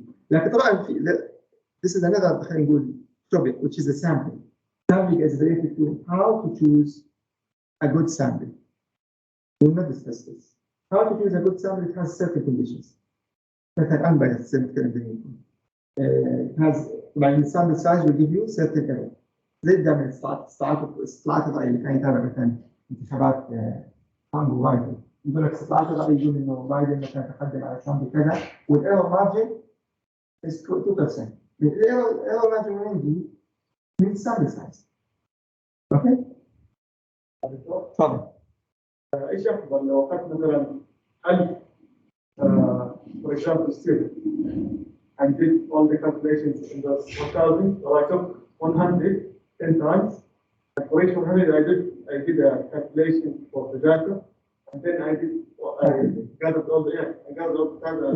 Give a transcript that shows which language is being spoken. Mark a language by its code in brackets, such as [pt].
[en] Like this is another topic, which is the sampling. Sampling is related to how to choose a good sample. We will not discuss this. How to choose a good sample, it has certain conditions. That unbiased sample. It has, by sample size will give you certain error. [ar] زي ده من استطلاعات الرأي اللي كان يتابع مثلا انتخابات ترامب وبايدن، يقول لك استطلاعات الرأي يقول انه بايدن مثلا تقدم على ترامب كذا والايرور مارجن is 2%. الايرور مارجن وين يجي؟ [en] من sample size. [ar] اوكي؟ تفضل. ايش افضل لو اخذت مثلا [en] 1000 for example student and did all the calculations in the 1000, or I took 100 10 times, and for each 100 I did a calculation for the data, and then I gathered all the data.